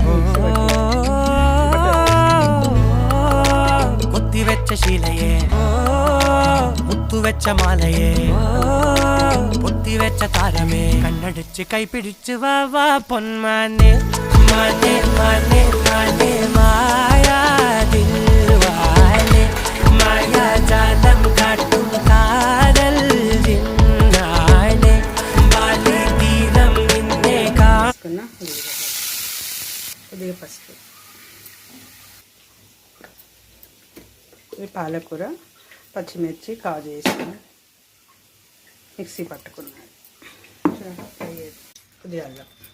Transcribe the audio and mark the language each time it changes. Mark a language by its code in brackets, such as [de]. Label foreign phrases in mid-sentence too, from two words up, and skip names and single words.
[ml] കൊത്തിവെച്ച ശിലയേ മുത്തുവെച്ച മാലയേ പൊത്തിവെച്ച താരമേ കണ്ണടിച്ച് കൈപിടിച്ച് വാ വാ പൊന്മാനെ മാനെ മാനെ മാനെ മായാ ദിൽവാലെ മായാ ജാലം കാട്ടും കാതൽ ജിന്നാനെ ബാലി തീരം നിന്നെ [te] కొద్దిగా పసుపు ఈ పాలకూర పచ్చిమిర్చి కాజు వేసుకుని మిక్సీ పట్టుకున్నాను కొద్దిగా అల్లం